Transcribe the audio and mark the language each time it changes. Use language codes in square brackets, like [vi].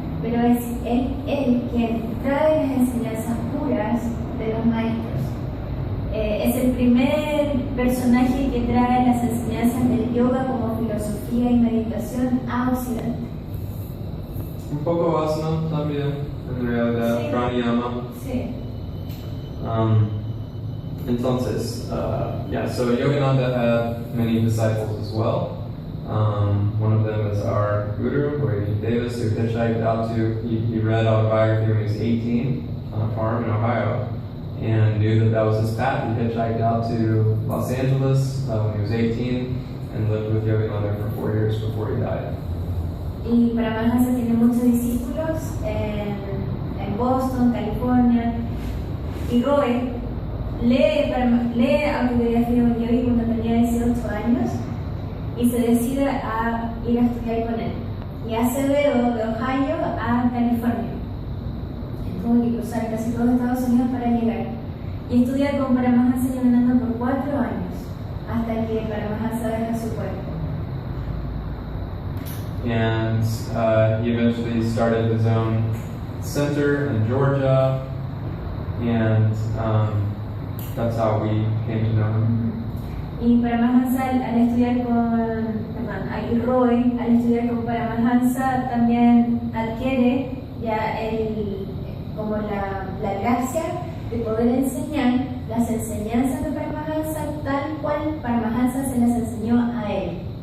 [es] Pero es él quien trae las enseñanzas puras de los maestros. Es el primer personaje que trae las enseñanzas del yoga como filosofía y meditación a Occidente. Un poco asana también, en realidad, sí. pranayama. Sí. [en] Entonces, so Yogananda had many disciples as well. One of them is our guru, Roy Davis, who hitchhiked out to, he read autobiography when he was 18 on a farm in Ohio and knew that was his path. He hitchhiked out to Los Angeles when he was 18 and lived with Yogananda for 4 years before he died. [es] Y Paramahansa tiene muchos discípulos en Boston, California, y Roy lee autobiografía de un yogi cuando tenía 18 años y se decide a ir a estudiar con él. Y hace dedo de Ohio a California. Tuvo que cruzar casi todo Estados Unidos para llegar. Y estudia con Paramahansa Yogananda por 4 años, hasta que Paramahansa deja su cuerpo. [en] And he eventually started his own center in Georgia, and that's how we came to know him. [es] Y Paramahansa al estudiar Roy, al estudiar con Paramahansa, también adquiere ya como la gracia de poder enseñar las enseñanzas de Paramahansa tal cual Paramahansa se las enseñó a él.